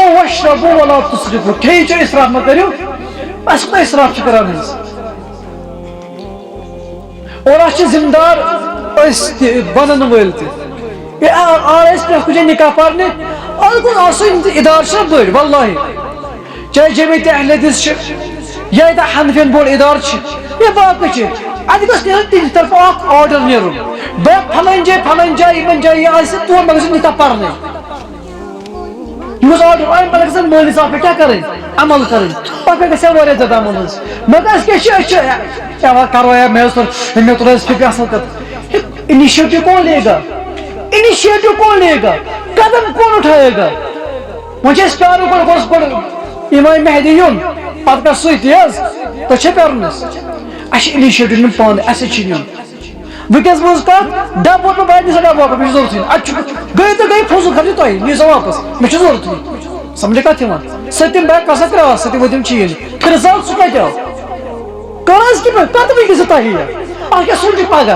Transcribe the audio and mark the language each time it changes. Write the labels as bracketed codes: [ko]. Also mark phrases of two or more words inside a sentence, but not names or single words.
[ar] وَاشْرَبُوا وَلَا تُسْرِفُوا [ks] کھیٚیِو چیٚیِو اِسراف مہ کٔرِو اَسہِ کوٗتاہ اِسراف چھِ کران حظ اور اَسہِ چھِ ذِمہٕ دار أسۍ تہِ بَنَن وٲلۍ تہِ آو أسۍ پرٛٮ۪تھ کُنہِ جایہِ نِکاح پَرنہِ اَتھ گوٚژھ آسٕنۍ اِدارٕ چھِنہ بٔڑۍ واللہِ چاہے جمیعتِ اہل حدیث چھِ یا ییٚتہِ حنفیَن بوٚڑ اِدارٕ چھِ یا باقٕے چھِ اَتہِ گوٚژھ نیرُن تِہنٛدِ طرفہٕ اکھ آرڈر نیرُن پھلٲنۍ جایہِ یِمن جایہِ آسہِ تور مہ گژھِ نِکاح پَرنہِ یہِ گوٚژھ آرڈر اَمہِ پَتہٕ گژھن مٲلِس صاحب پٮ۪ٹھ کیٛاہ کَرٕنۍ عمل کَرٕنۍ پَتہٕ پٮ۪ٹھ گژھِ ہا واریاہ زیادٕ عمل حظ مگر أسۍ کیٛاہ چھِ کرو یا مےٚ تُل حظ فِکر اَصٕل کَتھ [ur] اِنِشیٹِو کون لے گا اِنِشیٹِو کون لے گا قدم کون اُٹھائے گا [ks] وۄنۍ چھِ أسۍ پیارُن گۄڈٕ گۄڈٕ اِمام مہدی یُن پَتہٕ کَر سُے تہِ حظ تۄہہِ چھا پیارُن حظ اَسہِ چھِ اِنِشیٹِو نیُن پانہٕ اَسے چھِ نیُن وٕنکٮ۪س بوٗز کَتھ ڈَبہٕ ووت مےٚ بہٕ نِسا ڈَبہٕ واپَس مےٚ چھُ ضوٚرتھٕے اَتہِ چھُ گٔے تہٕ گٔے فضوٗل خرچی تۄہہِ نِیِو سا واپَس مےٚ چھُ ضوٚرتھٕے سَمجھے کَتھ یِوان سٔتِم بیگ کَسا ترٛاو سٔتِم ؤتِم چیٖز فِرزال سُہ کَتہِ آو کَر حظ کَتھ وٕنکٮ۪س تۄہہِ اَتھ کیٛاہ سوٗنٛچِو پَگاہ